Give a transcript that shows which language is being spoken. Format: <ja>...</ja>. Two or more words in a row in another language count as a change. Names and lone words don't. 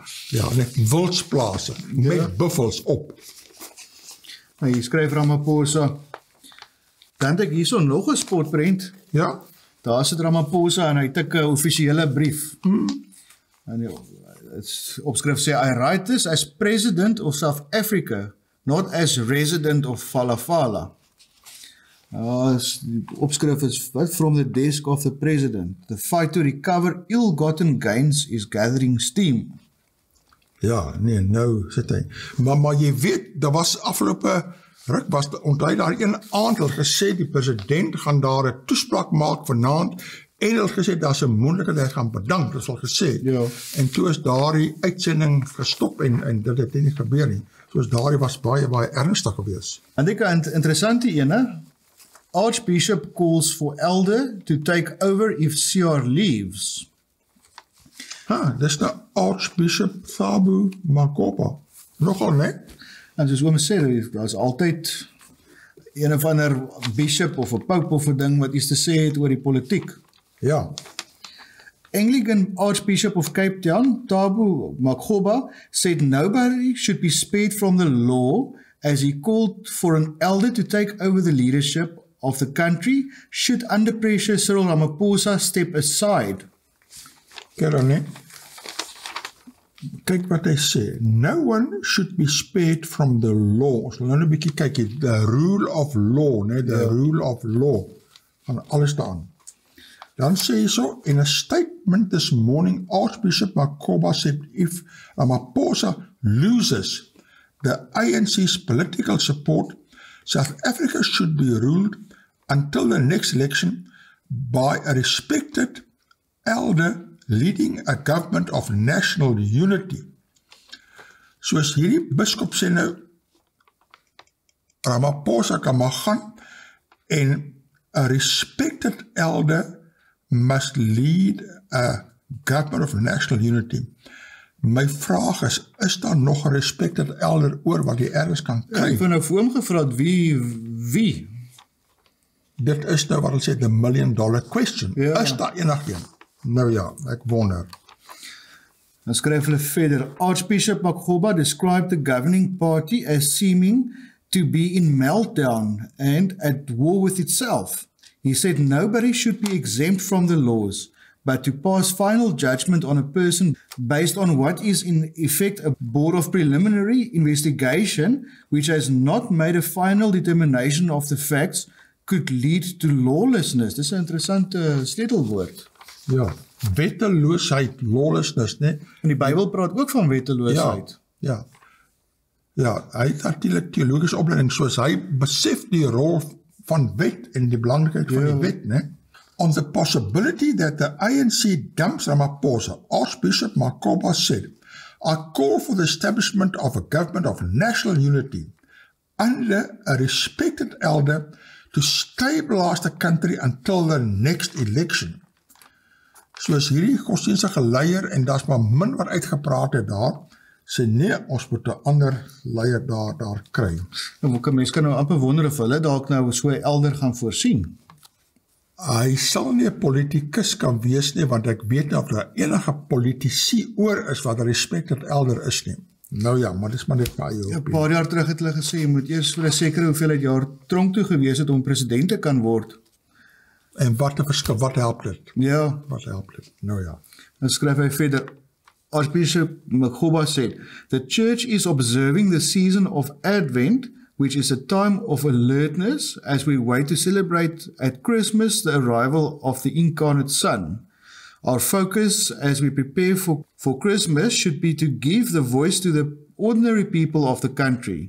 <af>Ja, net wildsplase, met buffels op. Nou, hier skryf Ramaphosa, dan het ek hierso nog 'n spotprent. Ja. Daar sit Ramaphosa en hy tik 'n offisiële brief. En die opskrif sê,</af> <en>I write this as President of South Africa, not as resident of Falafala.</en> <af>Die opskrif is,</af> <en>what, from the desk of the President. The fight to recover ill-gotten gains is gathering steam.</en> <af>Ja, nee, nou sit hy. Maar jy weet, daar was afgelope ruk, onthou daar een aand al gesê, die president gaan daar 'n toespraak maak vanaand, en hulle gesê, daar is 'n moontlikheid hy gaan bedank, dit is al gesê. Ja. En toe is daardie uitsending gestop en dit het nie gebeur nie. Soos daardie was baie ernstig geweest. En dit is 'n interessante ene.</af> <en>Archbishop calls for elder to take over if CR leaves.</en> <af>Dis nou Archbishop Thabu Makopa. Nogal, né? En soos oom sê, daar is altyd een of ander bishop of 'n pope of 'n ding wat iets te sê het oor die politiek. Ja.</af> <en>Anglican Archbishop of Cape Town, Thabu Makopa, said nobody should be spared from the law as he called for an elder to take over the leadership of the country should under pressure Cyril Ramaphosa step aside.</en> <af>Kyk wat hy sê.</af> <en>No one should be spared from the law.</en> <af>So nou 'n bietjie kyk,</af> <en>the rule of law, né? The rule of law.</en> <af>Van alles staan. Dan sê hy so,</af> <en>in a statement this morning, Archbishop Makopa said if Ramaphosa loses the ANC's political support, South Africa should be ruled until the next election by a respected elder leading a government of national unity.</en> <af>Soos hierdie biskop sê nou, Ramaphosa kan maar gaan en</af> <en>a respected elder must lead a government of national unity.</en> <af>My vraag is daar nog 'n</af> <en>respected elder</en> <af>oor wat jy ergens kan kry? Ek het nou vir hom gevra wie? Dit is nou wat hulle sê,</af> <en>the $1 million question.</en> <af>Ja. Is daar enigeen? Nou ja, ek wonder. Dan skryf hulle verder,</af> <en>Archbishop Makgoba described the governing party as seeming to be in meltdown and at war with itself. He said nobody should be exempt from the laws, but to pass final judgment on a person based on what is in effect a board of preliminary investigation, which has not made a final determination of the facts, could lead to lawlessness.</en> <af>Dis 'n interessante sleutelwoord. Ja, wetteloosheid, lawlessness, né? En die Bybel praat ook van wetteloosheid. Ja. Ja, hy het natuurlik teologiese opleiding, soos hy besef die rol van wet en die belangrikheid van die wet, né?</af> <en>On the possibility that the ANC dumps Ramaphosa, Archbishop Makgoba said, I call for the establishment of a government of national unity under a respected elder to stabilize the country until the next election.</en> <af>Soos hierdie godsdienstige leier, en daar's maar min wat uitgepraat het daar, sê nee, ons moet 'n ander leier daar kry. En mens kan nou amper wonder of hulle dalk nou so 'n elder gaan voorsien. Hy sal nie 'n politikus kan wees nie, want ek weet nie of daar enige politici oor is wat 'n</af> <en>respected elder</en> <af>is nie. Nou ja, maar dis maar net my opinie. 'n Paar jaar terug het hulle gesê, jy moet eers vir 'n sekere hoeveelheid jaar tronk toe gewees het om president te kan word. En wat 'n verskil, wat help dit? Ja. Wat help dit? Nou ja. Dan skryf hy verder,</af> <en>Archbishop Makgoba said, the church is observing the season of Advent, which is a time of alertness as we wait to celebrate at Christmas the arrival of the incarnate Son. Our focus as we prepare for Christmas should be to give the voice to the ordinary people of the country.</en>